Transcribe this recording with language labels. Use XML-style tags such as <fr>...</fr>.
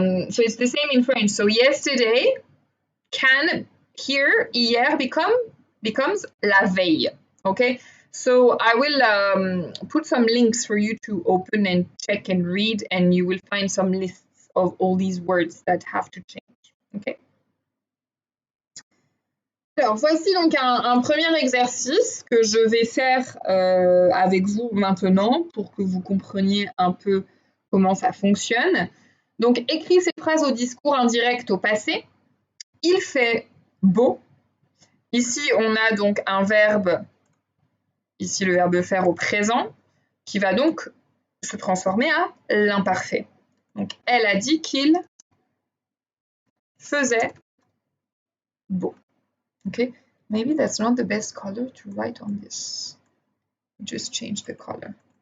<en>So it's the same in French. So yesterday can here, hier becomes la veille. Okay, so I will put some links for you to open and check and read, and you will find some lists of all these words that have to change. Okay.</en> <fr>Alors, voici donc un premier exercice que je vais faire avec vous maintenant pour que vous compreniez un peu comment ça fonctionne. Donc, écris ces phrases au discours indirect au passé. Il fait beau. Ici, on a donc un verbe, ici le verbe faire au présent, qui va donc se transformer à l'imparfait. Donc, elle a dit qu'il faisait beau.</fr> <en>Okay, maybe that's not the best color to write on this. Just change the color.</en>